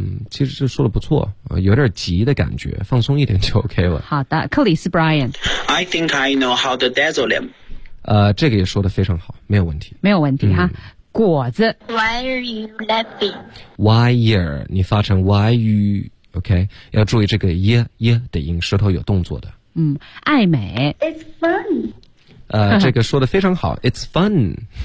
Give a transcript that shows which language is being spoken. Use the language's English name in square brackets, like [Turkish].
[Chinese] 其实这说的不错，有点急的感觉，放松一点就 OK 了。好的，克里斯 Brian。 [English] I think I know how to dazzle him。 [Chinese] 这个也说的非常好，没有问题。没有问题哈。果子。 [English] Why are you laughing? [Chinese] Wire， 你发成 why you， OK， 要注意这个耶耶的音，舌头有动作的。爱美。 [English] It's fun。 [Chinese] 这个说的非常好 ， [English] It's fun。